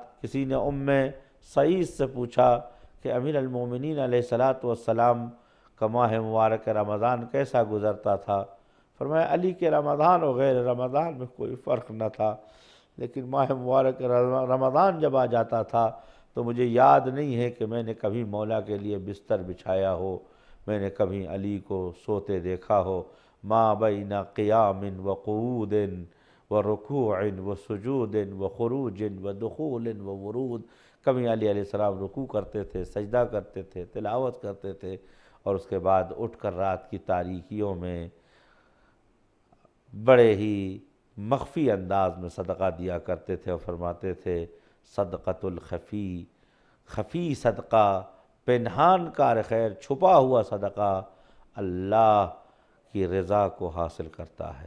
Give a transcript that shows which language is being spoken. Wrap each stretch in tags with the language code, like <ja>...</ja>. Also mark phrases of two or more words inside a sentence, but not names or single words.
<ur>کسی نے سعید سے پوچھا کہ امیر المومنین علیہ السلام کا ماہ مبارک رمضان کیسا گزرتا تھا؟ فرمایا علی کے رمضان و غیر رمضان میں کوئی فرق نہ تھا، لیکن ماہ مبارک رمضان جب آ جاتا تھا تو مجھے یاد نہیں ہے کہ میں نے کبھی مولا کے لیے بستر بچھایا ہو، میں نے کبھی علی کو سوتے دیکھا ہو۔</ur> <ar>ما بین قیام و قعود و رکوع و سجود و خروج و دخول و ورود،</ar> <ur>کبھی علی علیہ السلام رکوع کرتے تھے، سجدہ کرتے تھے، تلاوت کرتے تھے، اور اس کے بعد اٹھ کر رات کی تاریکیوں میں بڑے ہی مخفی انداز میں صدقہ دیا کرتے تھے اور فرماتے تھے</ur> <ar>صدقۃ الخفی،</ar> <ur>خفی صدقہ،</ur> <fa>پنہان کار خیر،</fa> <ur>چھپا ہوا صدقہ اللہ کی رضا کو حاصل کرتا ہے۔</ur>